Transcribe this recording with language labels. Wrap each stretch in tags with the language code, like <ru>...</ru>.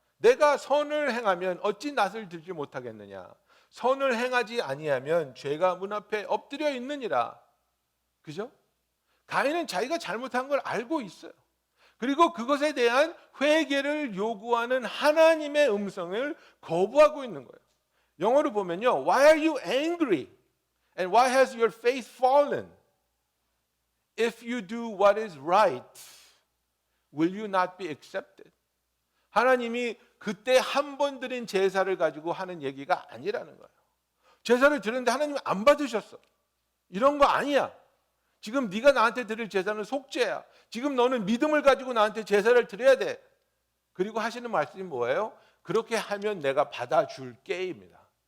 <ko>내가 선을 행하면 어찌 낯을 들지 못하겠느냐. 선을 행하지 아니하면 죄가 문 앞에 엎드려 있느니라. 그죠? 가인은 자기가 잘못한 걸 알고 있어요. 그리고 그것에 대한 회개를 요구하는 하나님의 음성을 거부하고 있는 거예요. 영어로 보면요,</ko> <en>Why are you angry? And why has your face fallen? If you do what is right, will you not be accepted?</en> <ko>하나님이 그때 한 번 드린 제사를 가지고 하는 얘기가 아니라는 거예요. 제사를 드렸는데 하나님이 안 받으셨어. 이런 거 아니야. 지금 네가 나한테 드릴 제사는 속죄야. 지금 너는 믿음을 가지고 나한테 제사를 드려야 돼. 그리고 하시는 말씀이 뭐예요? 그렇게 하면 내가 받아줄게입니다.</ko>